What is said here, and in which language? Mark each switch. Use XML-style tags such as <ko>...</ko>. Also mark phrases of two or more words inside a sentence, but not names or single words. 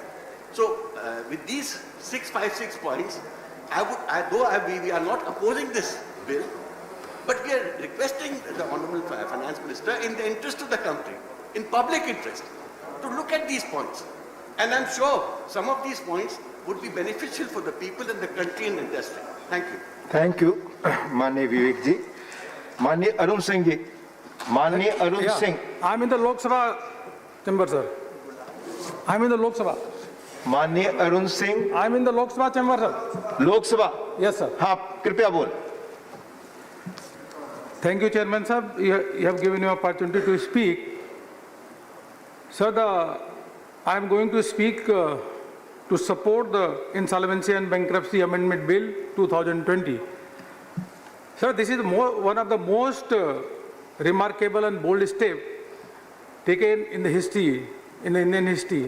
<en>So, with these 656 points, we are not opposing this bill, but we are requesting the Honorable Finance Minister, in the interest of the country, in public interest, to look at these points. And I'm sure some of these points would be beneficial for the people and the country and industry. Thank you. Thank you, Mani Vivek ji. Mani Arun Singh ji. Mani Arun Singh. I'm in the Lok Sabha chamber, sir. I'm in the Lok Sabha. Mani Arun Singh. I'm in the Lok Sabha chamber, sir. Lok Sabha. Yes, sir.</en> <hi>हाँ, कृपया बोल.</hi> <en>Thank you, Chairman sir. You have given me opportunity to speak. Sir, I am going to speak to support the Insolvency and Bankruptcy Amendment Bill 2020. Sir, this is one of the most remarkable and bold steps taken in the history, in the Indian history.</en>